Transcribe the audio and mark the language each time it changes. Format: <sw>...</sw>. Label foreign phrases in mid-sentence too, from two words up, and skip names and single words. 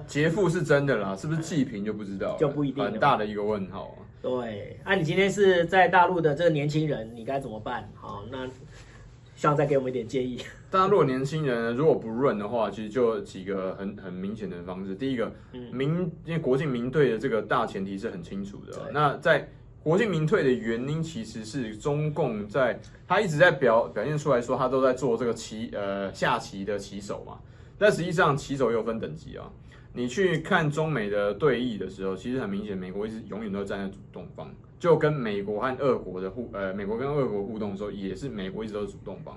<zh>劫富是真的啦，是不是濟貧就不知道了，就不一定了，很大的一個問號對，你今天是在大陸的這個年輕人，你該怎麼辦？那希望再給我們一點建議。大陸年輕人如果不潤的話，其實就有幾個很明顯的方式。第一個，因為國進民退的這個大前提是很清楚的。那在国进民退的原因其实是中共他一直在表现出来说他都在做这个下棋的棋手嘛，但实际上棋手也有分等级啊。你去看中美的对弈的时候，其实很明显，美国永远都站在主动方，就跟美国跟俄国互动的时候，也是美国一直都是主动方，</zh>